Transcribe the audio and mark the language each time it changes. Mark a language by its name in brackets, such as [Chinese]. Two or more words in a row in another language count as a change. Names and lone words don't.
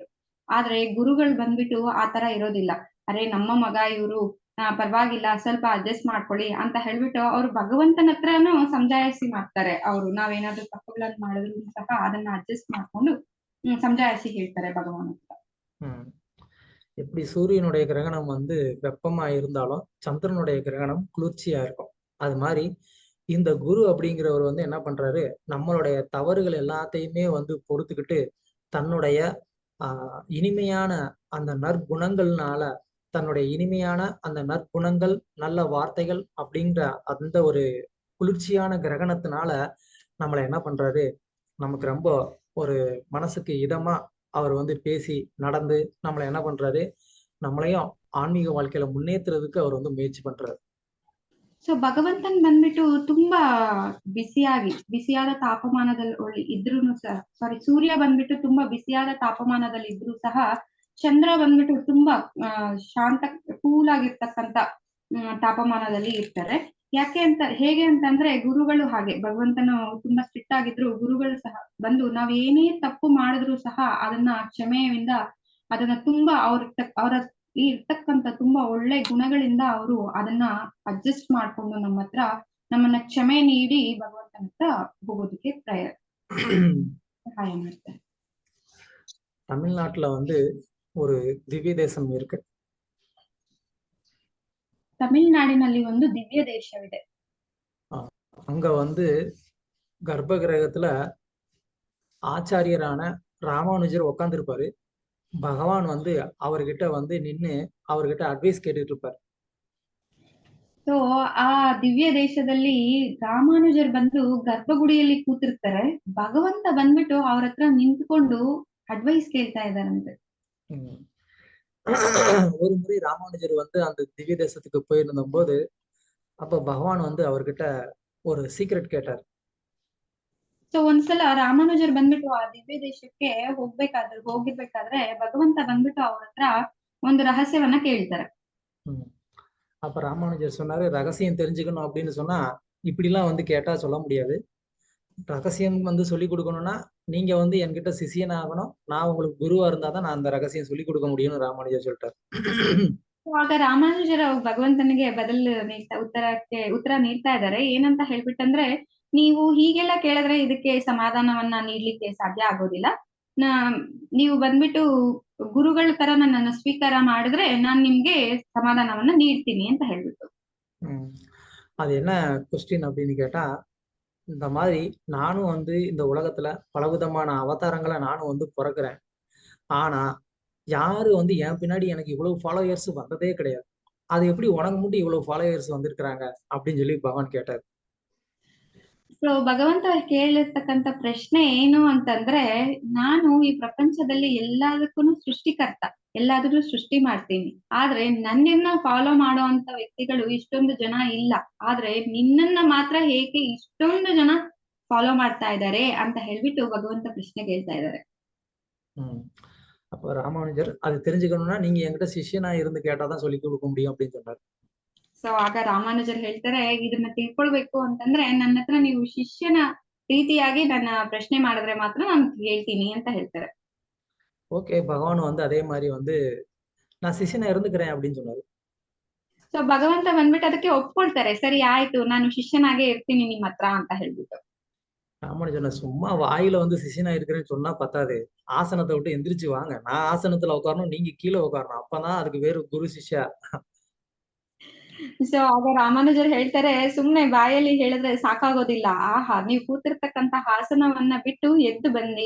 [Kannada] ಆದ್ರೆ ಗುರುಗಳು ಬಂದ್ಬಿಟ್ಟು ಆತರ ಇರೋದಿಲ್ಲ. ಅರೆ ನಮ್ಮ ಮಗ ಇವ್ರು ಪರವಾಗಿಲ್ಲ, ಸ್ವಲ್ಪ ಅಡ್ಜಸ್ಟ್ ಮಾಡ್ಕೊಳ್ಳಿ ಅಂತ ಹೇಳ್ಬಿಟ್ಟು ಅವ್ರು ಭಗವಂತನ ಹತ್ರನೂ ಸಮಜಾಯಿಸಿ ಮಾಡ್ತಾರೆ. ಅವ್ರು ನಾವೇನಾದ್ರೂ ತಪ್ಪುಗಳನ್ನ ಮಾಡಿದ್ರು ಸಹ ಅದನ್ನ ಅಡ್ಜಸ್ಟ್ ಮಾಡ್ಕೊಂಡು ಸಮಜಾಯಿಸಿ ಹೇಳ್ತಾರೆ ಭಗವಾನ್ ಹತ್ರ. [Tamil] எப்படி சூரியனுடைய கிரகணம் வந்து வெப்பமா இருந்தாலும் சந்திரனுடைய கிரகணம் குளிர்ச்சியா இருக்கும். அது மாதிரி இந்த குரு அப்படிங்கிறவர் வந்து என்ன பண்றாரு, நம்மளுடைய தவறுகள் எல்லாத்தையுமே வந்து பொறுத்துக்கிட்டு தன்னுடைய இனிமையான அந்த நற்குணங்கள்னால, தன்னுடைய இனிமையான அந்த நற்குணங்கள், நல்ல வார்த்தைகள் அப்படிங்கிற அந்த ஒரு குளிர்ச்சியான கிரகணத்தினால நம்மளை என்ன பண்றாரு, நமக்கு ரொம்ப ஒரு மனசுக்கு இதமா அவர் வந்து பேசி நடந்து நம்மளை என்ன பண்றாரு, நம்மளையும் ஆன்மீக வாழ்க்கையில முன்னேற்றுறதுக்கு அவர் வந்து முயற்சி பண்றாரு. [Kannada] ಸೊ ಭಗವಂತನ್ ಬಂದ್ಬಿಟ್ಟು ತುಂಬಾ ಬಿಸಿಯಾದ ತಾಪಮಾನದಲ್ಲಿ ಇದ್ರೂ ಸಹ, ಸೂರ್ಯ ಬಂದ್ಬಿಟ್ಟು ತುಂಬಾ ಬಿಸಿಯಾದ ತಾಪಮಾನದಲ್ಲಿ ಇದ್ರೂ ಸಹ, ಚಂದ್ರ ಬಂದ್ಬಿಟ್ಟು ತುಂಬಾ ಶಾಂತ ಕೂಲ್ ಆಗಿರ್ತಕ್ಕಂಥ ತಾಪಮಾನದಲ್ಲಿ ಇರ್ತಾರೆ. ಹೇಗೆ ಅಂತಂದ್ರೆ ಗುರುಗಳು ಹಾಗೆ, ಭಗವಂತನು ತುಂಬಾ ಸ್ಟ್ರಿಕ್ಟ್ ಆಗಿದ್ರು ಗುರುಗಳು ಸಹ ಬಂದು ನಾವ್ ಏನೇ ತಪ್ಪು ಮಾಡಿದ್ರು ಸಹ ಅದನ್ನ ಕ್ಷಮೆಯಿಂದ ಅದನ್ನ ತುಂಬಾ ಅವರ ಇರ್ತಕ್ಕಂಥ ತುಂಬಾ ಒಳ್ಳೆ ಗುಣಗಳಿಂದ ಅವರು ಅದನ್ನ ಅಡ್ಜಸ್ಟ್ ಮಾಡ್ಕೊಂಡು ನಮ್ಮ ಹತ್ರ ನಮ್ಮನ್ನ ಕ್ಷಮೆ ನೀಡಿ ಭಗವಂತನ ಹತ್ರ ಹೋಗೋದಕ್ಕೆ ಸಹಾಯ ಮಾಡ್ತಾರೆ. [Tamil] தமிழ்நாட்டுல வந்து ஒரு திவ்ய தேசம் இருக்கு. [Kannada] ತಮಿಳುನಾಡಿನಲ್ಲಿ ಒಂದು ದಿವ್ಯ ದೇಶವಿದೆ. [Tamil] அங்க வந்து கர்ப்ப கிரகத்துல ஆச்சாரியரான ராமானுஜர் உட்காந்துருப்பாரு. பகவான் வந்து அவர்கிட்ட வந்து நின்னு அவர்கிட்ட அட்வைஸ் கேட்டுட்டு இருப்பார். [Kannada] ಸೊ ಆ ದಿವ್ಯ ದೇಶದಲ್ಲಿ ರಾಮಾನುಜರ್ ಬಂದು ಗರ್ಭಗುಡಿಯಲ್ಲಿ ಕೂತಿರ್ತಾರೆ. ಭಗವಂತ ಬಂದ್ಬಿಟ್ಟು ಅವ್ರ ಹತ್ರ ನಿಂತ್ಕೊಂಡು ಅಡ್ವೈಸ್ ಕೇಳ್ತಾ ಇದಾರಂತೆ. [Tamil] உம் ஒரு முறை ராமானுஜர் வந்து அந்த திவ்ய தேசத்துக்கு போயிருந்த போது அப்ப பகவான் வந்து அவர்கிட்ட ஒரு சீக்ரெட் கேட்டார். [Kannada] ಸೊ ಒಂದ್ಸಲ ರಾಮಾನುಜರ್ ಬಂದ್ಬಿಟ್ಟು ಆ ದಿವ್ಯ ದೇಶಕ್ಕೆ ಹೋಗಿರ್ಬೇಕಾದ್ರೆ ಭಗವಂತ ಬಂದ್ಬಿಟ್ಟು ಅವ್ರ ಹತ್ರ ಒಂದು ರಹಸ್ಯವನ್ನ ಕೇಳ್ತಾರೆ. [Tamil] உம் அப்ப ராமானுஜர் சொன்னாரு, ரகசியம் தெரிஞ்சுக்கணும் அப்படின்னு சொன்னா இப்படிலாம் வந்து கேட்டா சொல்ல முடியாது. ரகசியம் வந்து சொல்லி கொடுக்கணும்னா நீங்க வந்து என்கிட்ட சிஷியன் ஆகணும், நான் உங்களுக்கு குருவா இருந்தாதான் நான் அந்த ரகசியம் சொல்லி கொடுக்க முடியும்னு ராமானுஜர் சொல்லிட்டார். [Kannada] ಆಗ ರಾಮಾನುಜರ ಭಗವಂತನಿಗೆ ಉತ್ತರ ನೀಡ್ತಾ ಇದ್ದಾರೆ. ಏನಂತ ಹೇಳ್ಬಿಟ್ಟಂದ್ರೆ, ನೀವು ಹೀಗೆಲ್ಲ ಕೇಳಿದ್ರೆ ಇದಕ್ಕೆ ಸಮಾಧಾನವನ್ನ ನೀಡ್ಲಿಕ್ಕೆ ಸಾಧ್ಯ ಆಗೋದಿಲ್ಲ. ನೀವು ಬಂದ್ಬಿಟ್ಟು ಗುರುಗಳ ತರ ನನ್ನನ್ನು ಸ್ವೀಕಾರ ಮಾಡಿದ್ರೆ ನಾನ್ ನಿಮ್ಗೆ ಸಮಾಧಾನವನ್ನ ನೀಡ್ತೀನಿ ಅಂತ ಹೇಳ್ಬಿಟ್ಟು. [Tamil] அது என்ன கொஸ்டின் அப்படின்னு கேட்டா, இந்த மாதிரி நானும் வந்து இந்த உலகத்துல பலவிதமான அவதாரங்களை நானும் வந்து பிறக்கிறேன். ஆனா யாரு வந்து என் பின்னாடி எனக்கு இவ்வளவு ஃபாலோயர்ஸ் வந்ததே கிடையாது. அது எப்படி உனக்கு மட்டும் இவ்வளவு ஃபாலோயர்ஸ் வந்திருக்கிறாங்க அப்படின்னு சொல்லி பகவான் கேட்டார். [Kannada] ಸೊ ಭಗವಂತ ಕೇಳಿರ್ತಕ್ಕಂಥ ಪ್ರಶ್ನೆ ಏನು ಅಂತಂದ್ರೆ, ನಾನು ಈ ಪ್ರಪಂಚದಲ್ಲಿ ಎಲ್ಲದಕ್ಕೂ ಸೃಷ್ಟಿಕರ್ತ, ಎಲ್ಲಾದ್ರೂ ಸೃಷ್ಟಿ ಮಾಡ್ತೀನಿ. ಆದ್ರೆ ನನ್ನನ್ನ ಫಾಲೋ ಮಾಡುವಂತ ವ್ಯಕ್ತಿಗಳು ಇಷ್ಟೊಂದು ಜನ ಇಲ್ಲ. ಆದ್ರೆ ನಿನ್ನನ್ನ ಮಾತ್ರ ಹೇಗೆ ಇಷ್ಟೊಂದು ಜನ ಫಾಲೋ ಮಾಡ್ತಾ ಇದ್ದಾರೆ ಅಂತ ಹೇಳ್ಬಿಟ್ಟು ಭಗವಂತ ಪ್ರಶ್ನೆ ಕೇಳ್ತಾ ಇದ್ದಾರೆ. [Tamil] அப்ப ராமானுஜர் அது தெரிஞ்சுக்கணும்னா நீங்க என்கிட்ட சிஷ்யனா இருந்து கேட்டாதான் சொல்லி கொடுக்க முடியும் அப்படின்னு சொன்னார். [Kannada] ಸೊ ಆಗ ರಾಮಾನುಜರ್ ಹೇಳ್ತಾರೆ, ಇದನ್ನ ತಿಳ್ಕೊಳ್ಬೇಕು ಅಂತಂದ್ರೆ ನನ್ನ ಹತ್ರ ನೀವು ಶಿಷ್ಯನ ರೀತಿಯಾಗಿ ನನ್ನ ಪ್ರಶ್ನೆ ಮಾಡಿದ್ರೆ ಮಾತ್ರ ನಾನು ಹೇಳ್ತೀನಿ ಅಂತ ಹೇಳ್ತಾರೆ. [Tamil] ஓகே, பகவான் வந்து அதே மாதிரி வந்து நான் சிஷ்யனா இருந்துக்கிறேன் அப்படின்னு சொன்னாரு. [Kannada] ಸೊ ಭಗವಂತ ಬಂದ್ಬಿಟ್ಟು ಅದಕ್ಕೆ ಒಪ್ಕೊಳ್ತಾರೆ. ಸರಿ ಆಯ್ತು, ನಾನು ಶಿಷ್ಯನಾಗೆ ಇರ್ತೀನಿ ನಿಮ್ ಹತ್ರ ಅಂತ ಹೇಳ್ಬಿಟ್ಟು. [Tamil] ராமானுஜர் சும்மா வாயில வந்து சிஷ்யனா இருக்கிறேன்னு சொன்னா பத்தாது, ஆசனத்தை விட்டு எந்திரிச்சு வாங்க, நான் ஆசனத்துல உட்காரணும், நீங்க கீழே உட்காரணும், அப்பதான் அதுக்கு வேறு குரு சிஷ்யா. [Kannada] ಸೊ ಆಗ ರಾಮಾನುಜರ್ ಹೇಳ್ತಾರೆ, ಸುಮ್ನೆ ಬಾಯಲ್ಲಿ ಹೇಳಿದ್ರೆ ಸಾಕಾಗೋದಿಲ್ಲ. ಆಹಾ, ನೀವು ಕೂತಿರ್ತಕ್ಕಂತ ಹಾಸನವನ್ನ ಬಿಟ್ಟು ಎದ್ದು ಬನ್ನಿ.